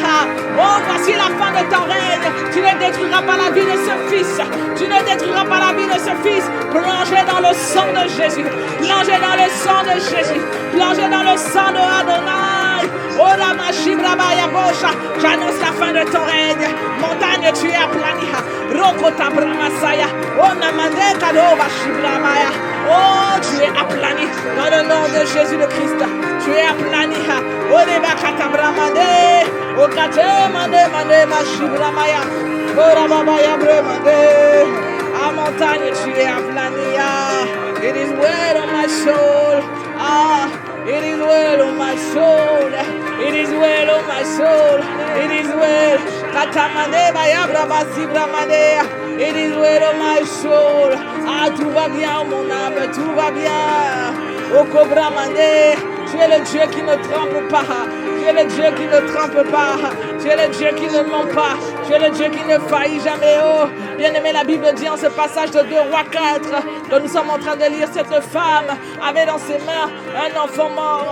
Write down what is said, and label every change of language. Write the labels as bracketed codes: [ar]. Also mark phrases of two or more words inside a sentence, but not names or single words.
[fr] Oh, voici la fin de ton règne. Tu ne détruiras pas la vie de ce fils. Tu ne détruiras pas la vie de ce fils. Plongez dans le sang de Jésus. Plongez dans le sang de Jésus. Plongez dans le sang de Adonai. Oh la machibramaya bosha. J'annonce la fin de ton règne. Montagne, tu es aplani. Rokota bramasaya. Oh namande kado bashibramaya. Oh, tu es aplani. Dans le nom de Jésus le Christ. Tu es aplani. Oh les bakata bramande. Oh kate mande mande mashibramaya. Oh la babaya bramande. Ah montagne, tu es aplani. [en] It is well on my soul. It is well on my soul. It is well on my soul. It is well. Katamane bayabra basibramane. It is well on my soul. [fr] Ah, tout va bien, mon âme, tout va bien. Okobramane. Tu es le Dieu qui ne tremble pas. Tu es le Dieu qui ne trompe pas. Tu es le Dieu qui ne ment pas. Tu es le Dieu qui ne faillit jamais. Oh, bien-aimé, la Bible dit en ce passage de 2 Rois 4 que nous sommes en train de lire, cette femme avait dans ses mains un enfant mort.